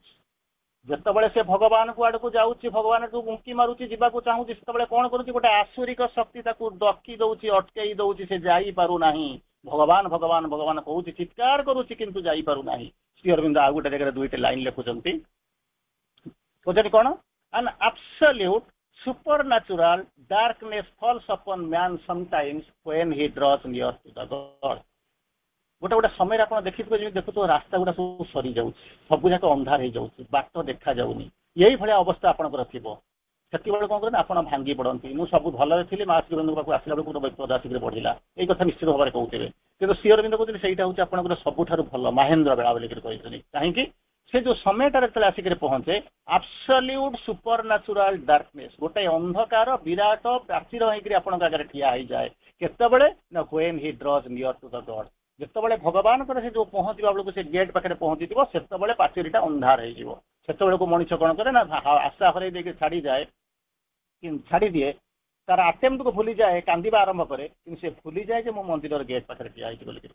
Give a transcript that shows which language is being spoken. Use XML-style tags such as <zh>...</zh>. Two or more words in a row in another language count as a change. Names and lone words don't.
<or>ଯେତେବେଳେ ସେ ଭଗବାନଙ୍କୁ ଆଡକୁ ଯାଉଛି, ଭଗବାନଙ୍କୁ ଉଙ୍କି ମାରୁଛି, ଯିବାକୁ ଚାହୁଁଛି, ସେତେବେଳେ କଣ କରୁଛି, ଗୋଟେ ଆସୁରିକ ଶକ୍ତି ତାକୁ ଡକି ଦଉଛି, ଅଟକେଇ ଦଉଛି, ସେ ଯାଇପାରୁନାହିଁ। ଭଗବାନ ଭଗବାନ ଭଗବାନ କହୁଛି, ଚିତ୍କାର କରୁଛି, କିନ୍ତୁ ଯାଇପାରୁନାହିଁ। ଶ୍ରୀ ଅରବିନ୍ଦ ଆଉ ଗୋଟେ ଜାଗାରେ ଦୁଇଟି ଲାଇନ ଲେଖୁଛନ୍ତି, କହୁଛନ୍ତି କଣ,</or> <en>an absolute supernatural darkness falls upon man sometimes when he draws near to the God।</en> <or>ଗୋଟେ ଗୋଟେ ସମୟରେ ଆପଣ ଦେଖିଥିବେ, ଯେମିତି ଦେଖୁଥିବ ରାସ୍ତା ଗୁଡା ସବୁ ସରିଯାଉଛି, ସବୁ ଯାକ ଅନ୍ଧାର ହେଇଯାଉଛି, ବାଟ ଦେଖାଯାଉନି, ଏଇଭଳିଆ ଅବସ୍ଥା ଆପଣଙ୍କର ଥିବ। ସେତେବେଳେ କଣ କରନ୍ତି, ଆପଣ ଭାଙ୍ଗି ପଡନ୍ତି, ମୁଁ ସବୁ ଭଲରେ ଥିଲି, ମା ଶ୍ରୀ ଅରବିନ୍ଦଙ୍କ ପାଖକୁ ଆସିଲା ବେଳକୁ ଗୋଟେ ବିପଦ ଆସିକି ପଢିଲା, ଏଇ କଥା ନିଶ୍ଚିତ ଭାବରେ କହୁଥିବେ। କିନ୍ତୁ ଶ୍ରୀ ଅରବିନ୍ଦ କହୁଛନ୍ତି ସେଇଟା ହଉଛି ଆପଣଙ୍କର ସବୁଠାରୁ ଭଲ ମାହେନ୍ଦ୍ର ବେଳା ବୋଲିକି କହିଛନ୍ତି। କାହିଁକି, ସେ ଯୋଉ ସମୟଟାରେ ଯେତେବେଳେ ଆସିକି ପହଞ୍ଚେ,</or> <en>absolute super natural darkness,</en> <or>ଗୋଟେ ଅନ୍ଧକାର ବିରାଟ ପ୍ରାଚୀର ହେଇକି ଆପଣଙ୍କ ଆଗରେ ଠିଆ ହେଇଯାଏ। କେତେବେଳେ ନା</or> <en>when he draws near to the God।</en> <or>ଯେତେବେଳେ ଭଗବାନଙ୍କର ସେ ଯୋଉ ପହଞ୍ଚିବା ବେଳକୁ ସେ ଗେଟ୍ ପାଖରେ ପହଞ୍ଚିଯିବ, ସେତେବେଳେ ପାଚେରୀଟା ଅନ୍ଧାର ହେଇଯିବ। ସେତେବେଳକୁ ମଣିଷ କଣ କରେ ନା ଆଶା ହରେଇ ଦେଇକି ଛାଡ଼ିଦିଏ, ତାର ଆଟେମ୍ପ୍ଟକୁ ଭୁଲିଯାଏ, କାନ୍ଦିବା ଆରମ୍ଭ କରେ, କିନ୍ତୁ ସେ ଭୁଲିଯାଏ ଯେ ମୁଁ ମନ୍ଦିରର ଗେଟ୍ ପାଖରେ ଠିଆ ହେଇଛି ବୋଲିକି।</or>